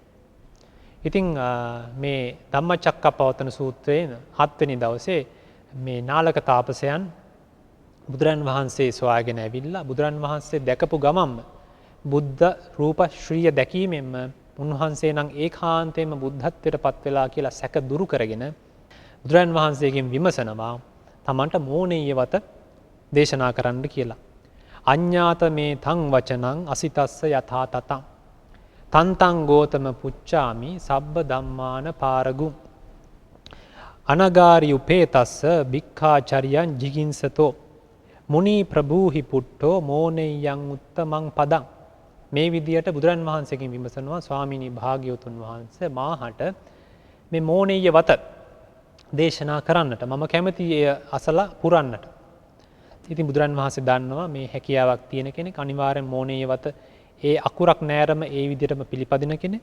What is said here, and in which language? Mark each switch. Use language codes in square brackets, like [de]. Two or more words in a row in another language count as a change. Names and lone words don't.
[si] ඉතින් මේ ධම්මචක්කප්පවත්තන සූත්‍රයේ 7 වෙනි දවසේ මේ නාලක තාපසයන් බුදුරන් වහන්සේ සොයාගෙන ඇවිල්ලා බුදුරන් වහන්සේ දැකපු ගමම්ම බුද්ධ රූප ශ්‍රීය දැකීමෙන්ම උන්වහන්සේ නම් ඒකාන්තයෙන්ම බුද්ධත්වයට පත් වෙලා කියලා සැක දුරු කරගෙන බුදුරන් වහන්සේගෙන් විමසනවා තමන්ට මෝනීය වත දේශනා කරන්න කියලා. [pi] අඤ්ඤාත මේ තං වචනං අසිතස්ස යථා තතං තන්තං ගෝතම පුච්චාමි සබ්බ ධම්මාන පාරගුම් අනගාරි උපේතස්ස භික්ඛාචරියං ජිගින්සතෝ මුනි ප්‍රභූහි පුට්ටෝ මෝනෙය්‍යං උත්තමං පදං. [si] මේ විදියට බුදුරන් වහන්සේගෙන් විමසනවා ස්වාමීනි භාග්‍යවතුන් වහන්සේ මාහට මේ මෝනෙය්‍ය වත දේශනා කරන්නට මම කැමති එය අසලා පුරන්නට. ඉතින් බුදුරන් වහන්සේ දන්නවා මේ හැකියාවක් තියෙන කෙනෙක් අනිවාර්යෙන් මෝනීය වත ඒ අකුරක් නෑරම ඒ විදිහටම පිළිපදින කෙනෙක්.